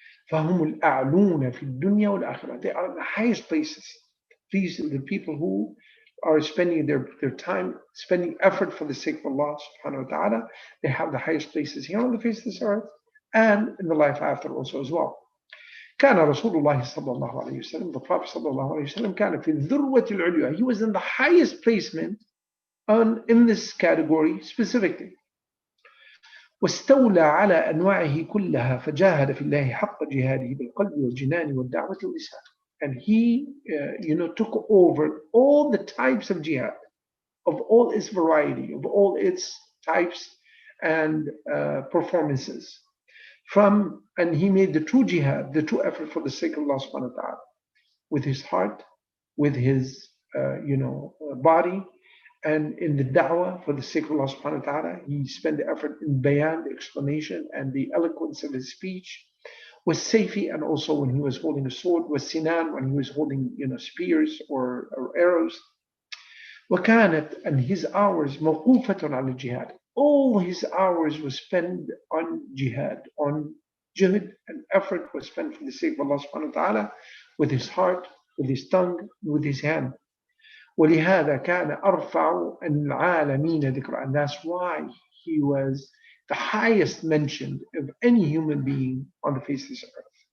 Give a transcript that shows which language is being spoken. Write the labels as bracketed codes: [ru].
[ar] فهم الأعلون في الدنيا والآخرة, [en] they are the highest places. These are the people who are spending their time, spending effort for the sake of Allah subhanahu wa ta'ala. They have the highest places here on the face of this earth and in the life after also as well. [ar] كان رسول الله صلى الله عليه وسلم, [en] the Prophet [ar] صلى الله عليه وسلم, كان في الذروة العليا, [en] he was in the highest placement in this category specifically. [ar] واستولى على أنواعه كلها فجاهد في الله حق جهاده بالقلب والجنان والدعوة واللسان. [en] And he, took over all the types of jihad, of all its variety, of all its types and performances. And he made the true jihad, the true effort for the sake of Allah subhanahu wa ta'ala, with his heart, with his, body, and in the da'wah for the sake of Allah subhanahu wa ta'ala. He spent the effort in bayan, the explanation, and the eloquence of his speech. Was Sayfi, and also when he was holding a sword. Was Sinan, when he was holding spears or arrows. [ar] وكانت, [en] and his hours [ar] موقوفة على الجهاد. [en] All his hours was spent on jihad, on jihad, and effort was spent for the sake of Allah subhanahu wa ta'ala, with his heart, with his tongue, with his hand. [ar] ولهذا كان أرفع العالمين ذكرًا, [en] and that's why he was the highest mentioned of any human being on the face of this earth.